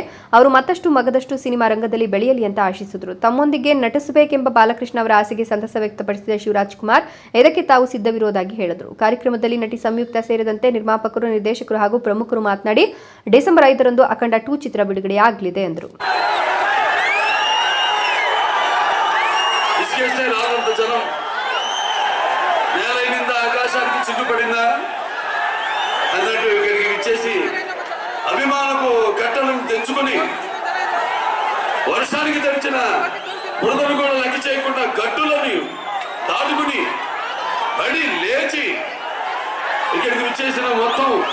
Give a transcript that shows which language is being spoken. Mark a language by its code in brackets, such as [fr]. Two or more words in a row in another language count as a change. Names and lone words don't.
[kn] ಅವರು ಮತ್ತಷ್ಟು ಮಗದಷ್ಟು ಸಿನಿಮಾ ರಂಗದಲ್ಲಿ ಬೆಳೆಯಲಿ ಅಂತ ಆಶಿಸಿದರು. ತಮ್ಮೊಂದಿಗೆ ನಟಿಸಬೇಕೆಂಬ ಬಾಲಕೃಷ್ಣ ಅವರ ಆಸೆಗೆ ಸಂತಸ ವ್ಯಕ್ತಪಡಿಸಿದ ಶಿವರಾಜ್ಕುಮಾರ್ ಇದಕ್ಕೆ ತಾವು ಸಿದ್ಧವಿರುವುದಾಗಿ ಹೇಳಿದರು. ಕಾರ್ಯಕ್ರಮದಲ್ಲಿ ನಟಿ ಸಂಯುಕ್ತ ಸೇರಿದಂತೆ ನಿರ್ಮಾಪಕರು, ನಿರ್ದೇಶಕರು ಹಾಗೂ ಪ್ರಮುಖರು ಮಾತನಾಡಿ, ಡಿಸೆಂಬರ್ 5ರಂದು ಅಖಂಡ 2 ಚಿತ್ರ ಬಿಡುಗಡೆಯಾಗಲಿದೆ ಎಂದರು. [te] అభిమానపు కట్టలను తెంచుకొని వర్షానికి తెచ్చిన బురదను కూడా లెక్క చేయకుండా గట్టులని దాటుకుని పడి లేచి ఇక్కడికి విచ్చేసిన మొత్తం